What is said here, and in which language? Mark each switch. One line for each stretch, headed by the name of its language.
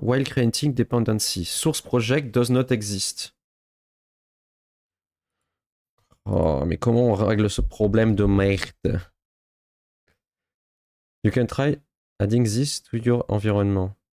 English: While creating dependency. Source project does not exist.
French: Oh, mais comment on règle ce problème de merde?
English: You can try adding this to your environment.